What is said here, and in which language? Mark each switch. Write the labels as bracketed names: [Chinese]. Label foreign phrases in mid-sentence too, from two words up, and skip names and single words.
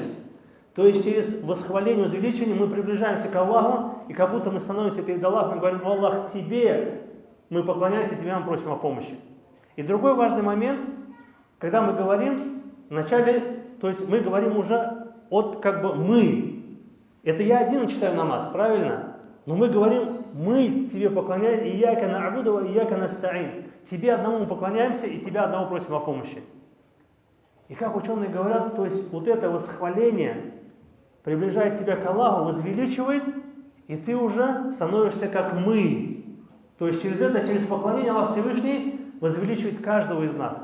[Russian] То есть через восхваление, возвеличивание мы приближаемся к Аллаху, и как будто мы становимся перед Аллахом и говорим: «О Аллах, Тебе мы поклоняемся, Тебя мы просим о помощи». И другой важный момент, когда мы говорим вначале, то есть мы говорим уже от как бы «мы». Это я один читаю намаз, правильно? Но мы говорим мы тебе поклоняемся, [Arabic] إياك نعبد وإياك نستعين. [Russian] Тебе одному мы поклоняемся и тебя одного просим о помощи. И как ученые говорят, то есть вот это восхваление приближает тебя к Аллаху, возвеличивает, и ты уже становишься как мы. То есть через поклонение Аллах Всевышний возвеличивает каждого из нас.